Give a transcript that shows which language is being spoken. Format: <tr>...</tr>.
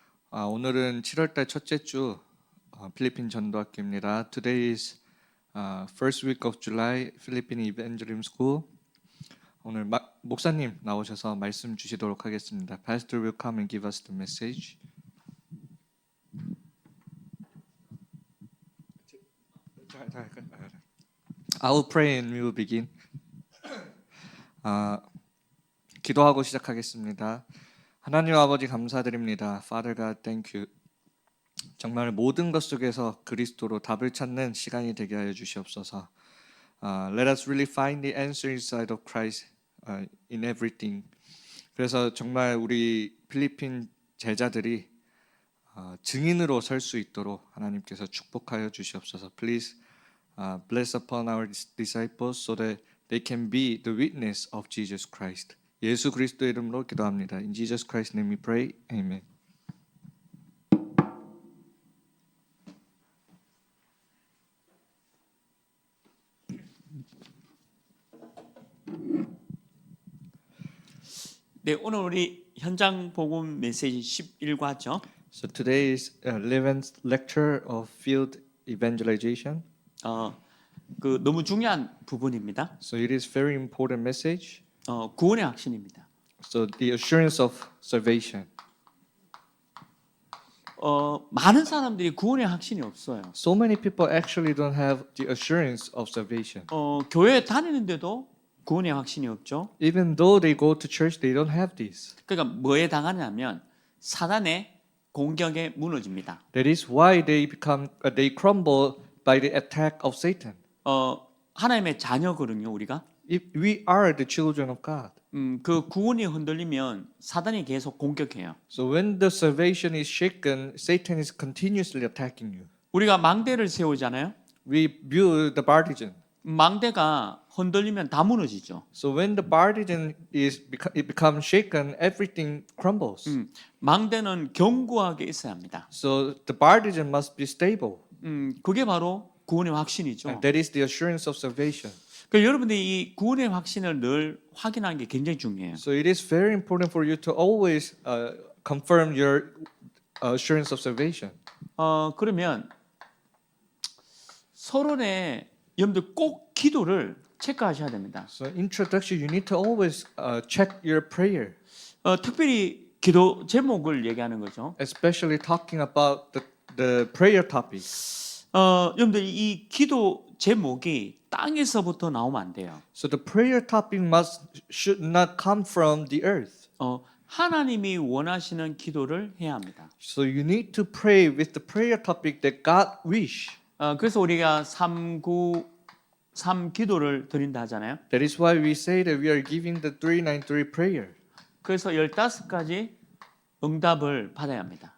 <ko>오늘은 7월달 첫째 주 필리핀 전도학교입니다.</ko> <en>Today is first week of July Philippine Evangelism School.</en> <ko>오늘 목사님 나오셔서 말씀 주시도록 하겠습니다.</ko> <en>Pastor will come and give us the message. I will pray and we will begin.</en> <ko>기도하고 시작하겠습니다. 하나님 아버지 감사드립니다.</ko> <en>Father God, thank you.</en> <ko>정말 모든 것 속에서 그리스도로 답을 찾는 시간이 되게 하여 주시옵소서.</ko> <en>Let us really find the answer inside of Christ in everything.</en> <ko>그래서 정말 우리 필리핀 제자들이 증인으로 설 수 있도록 하나님께서 축복하여 주시옵소서.</ko> <en>Please bless upon our disciples so that they can be the witness of Jesus Christ.</en> <ko>예수 그리스도의 이름으로 기도합니다.</ko> <en>In Jesus Christ's name we pray. Amen.</en> <ko>네, 오늘 우리 현장 복음 메시지 11과죠.</ko> <en>So today is 11th lecture of field evangelization.</en> <ko>너무 중요한 부분입니다.</ko> <en>So it is very important message.</en> <ko>구원의 확신입니다.</ko> <en>So the assurance of salvation.</en> <ko>많은 사람들이 구원의 확신이 없어요.</ko> <en>So many people actually don't have the assurance of salvation.</en> <ko>교회에 다니는데도 구원의 확신이 없죠.</ko> <en>Even though they go to church, they don't have this.</en> <ko>그러니까 뭐에 당하냐면 사단의 공격에 무너집니다.</ko> <en>That is why they crumble by the attack of Satan.</en> <ko>하나님의 자녀거든요, 우리가.</ko> <en>If we are the children of God.</en> <ko>그 구원이 흔들리면 사단이 계속 공격해요.</ko> <en>So when the salvation is shaken, Satan is continuously attacking you.</en> <ko>우리가 망대를 세우잖아요.</ko> <en>We build the partisan.</en> <ko>망대가 흔들리면 다 무너지죠.</ko> <en>So when the partisan it becomes shaken, everything crumbles.</en> <ko>망대는 견고하게 있어야 합니다.</ko> <en>So the partisan must be stable.</en> <ko>그게 바로 구원의 확신이죠.</ko> <en>And that is the assurance of salvation.</en> <ko>그러니까 여러분들이 이 구원의 확신을 늘 확인하는 게 굉장히 중요해요.</ko> <en>So it is very important for you to always confirm your assurance of salvation.</en> <ko>그러면 서론에 여러분들 꼭 기도를 체크하셔야 됩니다.</ko> <en>So introduction, you need to always check your prayer.</en> <ko>특별히 기도 제목을 얘기하는 거죠.</ko> <en>Especially talking about the prayer topic.</en> <ko>여러분들 이 기도 제목이 땅에서부터 나오면 안 돼요.</ko> <en>So the prayer topic should not come from the earth.</en> <ko>하나님이 원하시는 기도를 해야 합니다.</ko> <en>So you need to pray with the prayer topic that God wish.</en> <ko>그래서 우리가 393 기도를 드린다 하잖아요.</ko> <en>That is why we say that we are giving the 393 prayer.</en> <ko>그래서 15가지 응답을 받아야 합니다.</ko>